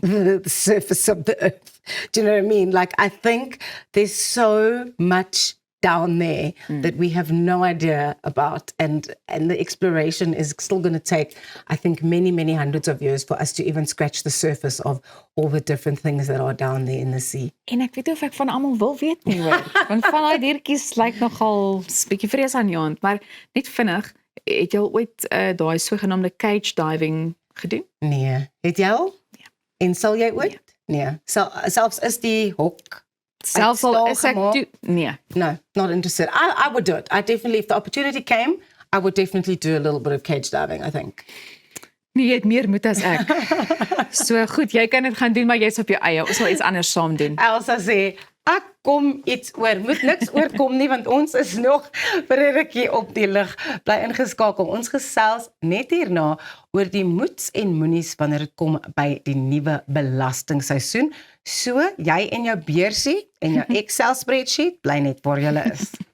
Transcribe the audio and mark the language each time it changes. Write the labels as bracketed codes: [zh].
[en] the surface of the earth. Do you know what I mean? Like, I think there's so much down there that we have no idea about, and the exploration is still going to take, I think, many hundreds of years for us to even scratch the surface of all the different things that are down there in the sea. [af] En ek weet nie of ek van almal wil weet nie hoor. Want van daai diertjies lyk nogal 'n bietjie vreesaanjaend, maar net vinnig, het jy al ooit daai sogenaamde cage diving gedoen? Nee, het jy al? Ja. En sal jy ooit? Nee. Selfs is die hok Selfs al is ek toe, nee. [en] No, not interested. I would do it. I definitely, if the opportunity came, I would definitely do a little bit of cage diving, I think. [af] Nee, jy het meer moed as ek. So goed, jy kan dit gaan doen, maar jy's op jou eie. Ons sal iets anders saam doen. Elsa sê, ek kom iets oor, moet niks oorkom nie, want ons is nog vir 'n rukkie op die lug. Bly ingeskakel. Ons gesels net hierna oor die moets en moenies wanneer dit kom by die nuwe belastingseisoen. So, jy en jou beursie en jou Excel spreadsheet bly net waar jy is.